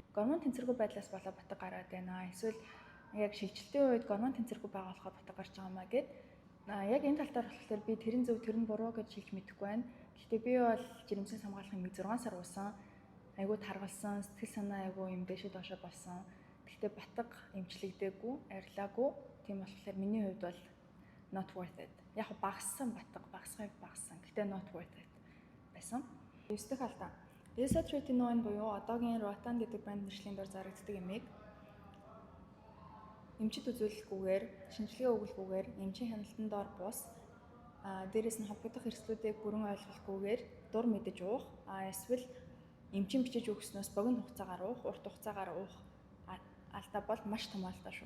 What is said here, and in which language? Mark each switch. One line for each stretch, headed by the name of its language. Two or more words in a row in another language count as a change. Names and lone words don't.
Mongolian: Гормон тэнцвэргүй байдлаас болоод батг гараад байна. Эсвэл яг шилжилтийн үед гормон тэнцвэргүй байгаа болохоор батг гарч байгаа маа гэд. Яг энэ тал дээр болохоор би тэрэн зөв тэрэн буруу гэж хэлж мэдэхгүй байна. Гэхдээ би бол жирэмснээс хамгаалахын 6 сар уусан. Айгуу таргалсан, сэтгэл санаа айгуу юм дэшээ доошоо болсон. Гэхдээ батг эмчлэгдээгүй, арилаагүй. Тийм болохоор миний хувьд бол
English: not worth it.
Mongolian: Яг багассан батг, багассан. Гэхдээ
English: not worth it
Mongolian: байсан. 9 дахь алдаа. Isotretinoin буюу одоогийн Rotan гэдэг брэнд нэршлийн дор зарагддаг эмийг эмчит үзүүлэлгүйгээр, шинжилгээ өгүүлэхгүйгээр эмчийн хяналтанд дор бус дээрээс нь холбогдох эрсдлүүдийг бүрэн ойлгохгүйгээр дур мэдэж уух, эсвэл эмчин бичиж өгснөөс богино хугацаагаар уух, урт хугацаагаар уух алдаа бол маш том алдаа шүү.